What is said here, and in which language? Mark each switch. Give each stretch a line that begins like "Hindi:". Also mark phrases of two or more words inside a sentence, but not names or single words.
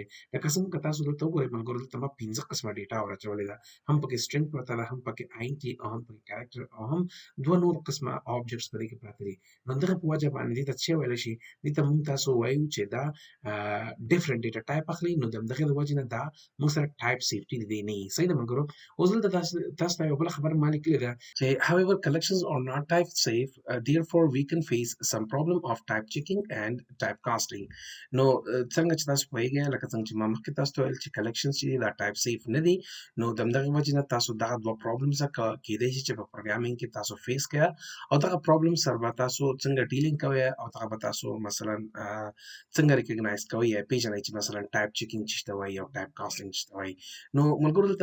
Pashto: لکه څنګه که تاسو دلته وګورئ ملګرو دلته ما 15 قسمه ډیټا ور اچولې ده، هم پکې سټرینګ پرته ده، هم پکې INT او هم پکې کریکټر او هم دوه نور قسمه آبجیکټس په دې کې پراته دي. نو دغه په وجه باندې دې ته څه ویلی شي، دې ته موږ تاسو وایو چې دا
English: different data type
Pashto: اخلي، نو د همدغې د وجې نه دا موږ سره
English: type safety
Pashto: د دې نه وي. صحیح ده ملګرو. اوس دلته تاسو ته یوه بله خبره ما لیکلې ده چې
English: however collections are not type safe, therefore we can face some problem of type checking and type casting.
Pashto: نو څنګه چې تاسو پوهېږئ لکه څنګه چې ما مخکې تاسو ته ویل چې کلیکشنز چې دي دا
English: type safe
Pashto: نه دي، نو د همدغې وجې نه تاسو دغه دوه پرابلمز کېدی شي چې په پروګرامینګ کې تاسو فیس کړئ او دغه پرابلم سره به تاسو څنګه ډیلینګ کوئ او دغه به تاسو مثلا څنګه ریکګنایز کوئ یا پیژنئ چې مثلا
English: type checking
Pashto: څه ته وایي او
English: type casting
Pashto: څه ته وایي.